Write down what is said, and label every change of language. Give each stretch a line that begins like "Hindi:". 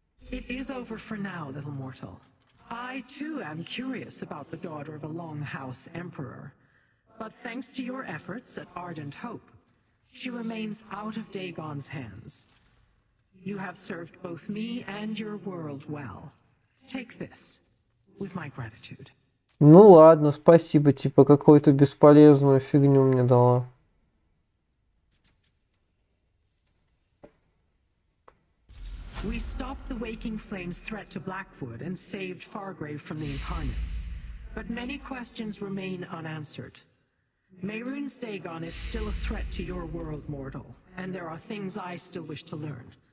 English: It is over for now, little mortal. I, too, am curious about the daughter of a Longhouse Emperor. But thanks to your efforts at Ardent Hope, she remains out of Dagon's hands. You have served both me and your world well. Take this, with my gratitude.
Russian: Ну ладно, спасибо, типа какую-то бесполезную фигню мне дала.
English: We stopped the Waking Flame's threat to Blackwood and saved Fargrave from the Incarnates. But many questions remain unanswered. Mehrunes Dagon is still a threat to your world, mortal, and there are things I still wish to learn.